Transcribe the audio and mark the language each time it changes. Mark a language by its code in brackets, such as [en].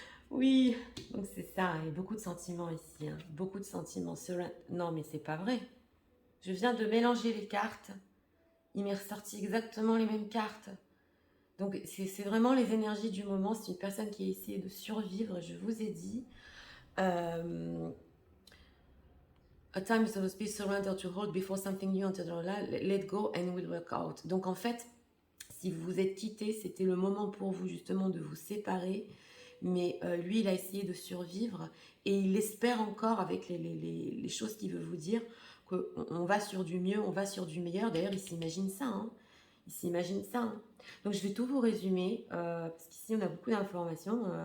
[fr] Oui, donc c'est ça, il y a beaucoup de sentiments ici, hein. Beaucoup de sentiments. Non, mais c'est pas vrai. Je viens de mélanger les cartes. Il m'est ressorti exactement les mêmes cartes. Donc, c'est vraiment les énergies du moment. C'est une personne qui a essayé de survivre, je vous ai dit. [en] A time is supposed to be surrender to hold before something new enters your life. Let go and will work out. [fr] Donc, en fait, si vous vous êtes quittés, c'était le moment pour vous justement de vous séparer. Mais lui, il a essayé de survivre et il espère encore avec les choses qu'il veut vous dire qu'on va sur du mieux, on va sur du meilleur. D'ailleurs, il s'imagine ça, hein. Il s'imagine ça, hein. Donc, je vais tout vous résumer parce qu'ici, on a beaucoup d'informations.